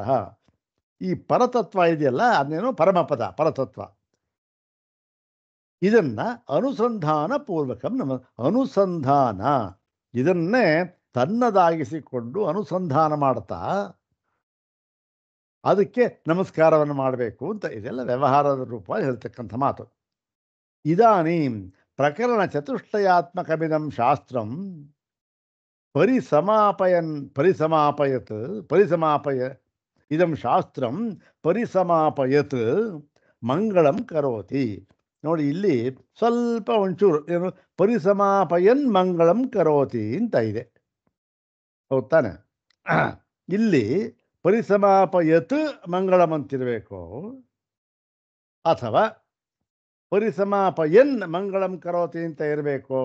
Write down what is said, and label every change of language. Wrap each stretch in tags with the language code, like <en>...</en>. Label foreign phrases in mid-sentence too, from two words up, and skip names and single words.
<kn>ಈ ಪರತತ್ವ ಇದೆಯಲ್ಲ, ಅದನ್ನೇನು ಪರಮಪದ ಪರತತ್ವ, ಇದನ್ನ ಅನುಸಂಧಾನ ಪೂರ್ವಕಂ ಅನುಸಂಧಾನ, ಇದನ್ನೇ ತನ್ನದಾಗಿಸಿಕೊಂಡು ಅನುಸಂಧಾನ ಮಾಡ್ತಾ ಅದಕ್ಕೆ ನಮಸ್ಕಾರವನ್ನು ಮಾಡಬೇಕು ಅಂತ ಇದೆಲ್ಲ ವ್ಯವಹಾರದ ರೂಪ ಹೇಳ್ತಕ್ಕಂಥ ಮಾತು.</kn> <sa>ಇದಾನೀಂ ಪ್ರಕರಣ ಚತುಷ್ಟಯಾತ್ಮಕಮಿದಂ ಶಾಸ್ತ್ರಂ ಪರಿಸಮಾಪಯ ಇದಂ ಶಾಸ್ತ್ರಂ ಪರಿಸಮಾಪಯತ್ ಮಂಗಳಂ ಕರೋತಿ.</sa> <kn>ನೋಡಿ ಇಲ್ಲಿ ಸ್ವಲ್ಪ ಒಂಚೂರು ಏನು</kn> <sa>ಪರಿಸಮಾಪಯನ್ ಮಂಗಳಂ ಕರೋತಿ</sa> <kn>ಅಂತ ಇದೆ, ಹೌದ್ ತಾನೆ? ಇಲ್ಲಿ</kn> <sa>ಪರಿಸಮಾಪಯತ್ ಮಂಗಳಂ</sa> <kn>ಅಂತಿರಬೇಕು, ಅಥವಾ</kn> <sa>ಪರಿಸಮಾಪಯನ್ ಮಂಗಳಂ ಕರೋತಿ</sa> <kn>ಅಂತ ಇರಬೇಕು.</kn>